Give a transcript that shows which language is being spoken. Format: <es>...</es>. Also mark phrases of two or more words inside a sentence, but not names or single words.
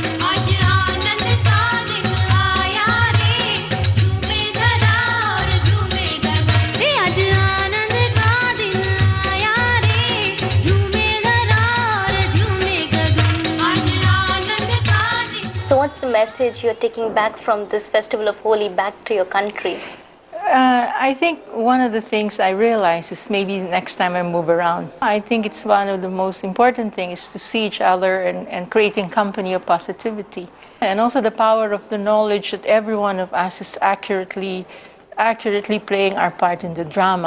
<hi>आज आनंद का दिन आया रे, झूमे धरा और झूमे गगन। रे आज आनंद का दिन आया रे, झूमे धरा और झूमे गगन। आज आनंद का दिन।</hi> <en>So what's the message you're taking back from this festival of Holi back to your country? I think one of the things I realize is maybe next time I move around, I think it's one of the most important things to see each other and creating company of positivity. And also the power of the knowledge that every one of us is accurately playing our part in the drama.</en>